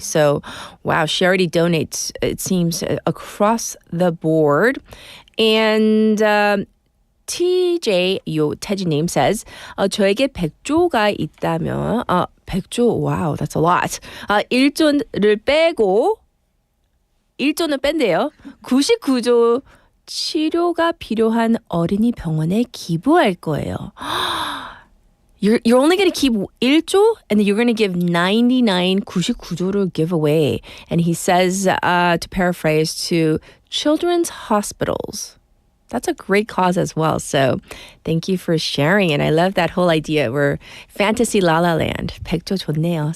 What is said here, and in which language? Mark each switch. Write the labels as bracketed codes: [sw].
[en] So, wow, she already donates, it seems, across the board. And TJ 요태진님 says, [ko] 저에게 100조가 있다면, 100조, [en] wow, that's a lot. [ko] 1조를 빼고, 1조는 뺀대요. 99조 치료가 필요한 어린이 병원에 기부할 거예요. [en] You're only going to keep 1조 and then you're going to give 99조를 give away. And he says, to paraphrase, to children's hospitals. That's a great cause as well. So thank you for sharing. And I love that whole idea. We're fantasy la la land. [ko] 100조 좋네요.